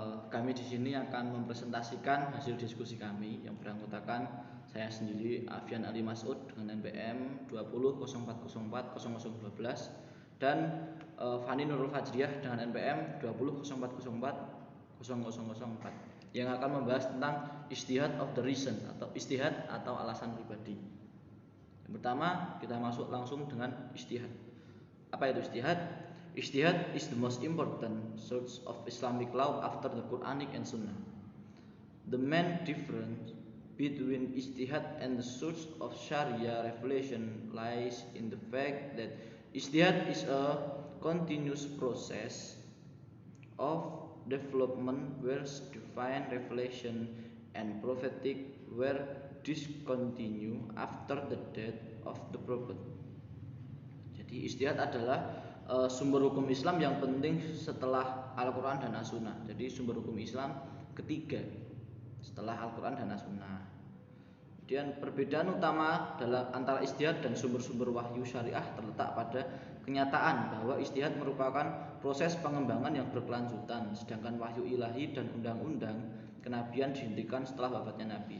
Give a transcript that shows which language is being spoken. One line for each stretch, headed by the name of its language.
Indonesian: Kami di sini akan mempresentasikan hasil diskusi kami yang beranggotakan saya sendiri Afian Ali Masud dengan NPM 2004040012 dan Fani Nurul Fajriah dengan NPM 2004040004 yang akan membahas tentang ijtihad
English: of the reason
Indonesian: atau ijtihad atau alasan pribadi. Yang pertama, kita masuk langsung dengan ijtihad. Apa itu ijtihad?
English: Ijtihad is the most important source of Islamic law after the Quranic and Sunnah. The main difference between ijtihad and the source of Sharia revelation lies in the fact that ijtihad is a continuous process of development where divine revelation and prophetic were discontinue after the death of the prophet.
Indonesian: Jadi ijtihad adalah sumber hukum Islam yang penting setelah Al-Quran dan As-Sunnah. Jadi sumber hukum Islam ketiga setelah Al-Quran dan As-Sunnah. Kemudian perbedaan utama antara ijtihad dan sumber-sumber wahyu syariah terletak pada kenyataan bahwa ijtihad merupakan proses pengembangan yang berkelanjutan, sedangkan wahyu ilahi dan undang-undang kenabian dihentikan setelah wafatnya Nabi.